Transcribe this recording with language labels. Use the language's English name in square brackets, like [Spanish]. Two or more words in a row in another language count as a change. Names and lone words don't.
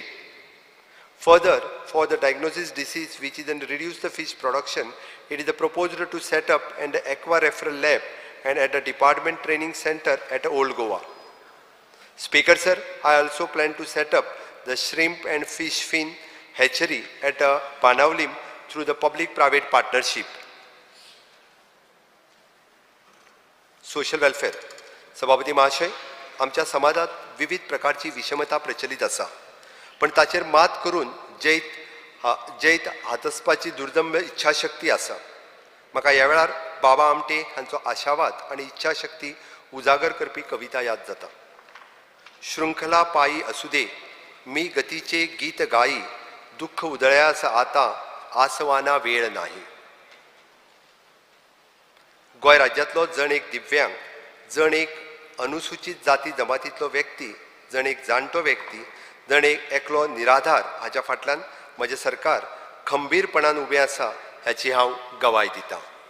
[English] Further, for the diagnosis disease which is reduce the fish production, it is proposed to set up an aqua referral lab and at a department training center at Old Goa. Speaker sir, I also plan to set up the shrimp and fish fin hatchery at Banavlim through the public-private partnership. Social welfare. [Konkani] सभापती महाशय, आमच्या समाजात विविध प्रकारची विषमता प्रचलित आसा, पण ताचेर मात करून जैत हातसपाची दुर्दंभ इच्छाशक्ती आसा. म्हाका ह्या वेळार बाबा आमटे हांचो आशावाद आनी इच्छाशक्ती उजागर करपी कविता याद जाता. [Marathi] शृंखला पायी असू दे, मी गतीचे गीत गाई, दुःख उधळ्यास आता आसवाना वेळ नाही. [Konkani] गोंय राज्यांतलो जण एक दिव्यांग, जण एक अनुसूचित जाती जमातींतलो व्यक्ती, जण एक जाणटो व्यक्ती, जण एक एकलो निराधार हाच्या फाटल्यान म्हजें सरकार खंबीरपणान उबें आसा ह्याची हांव गवाय दितां.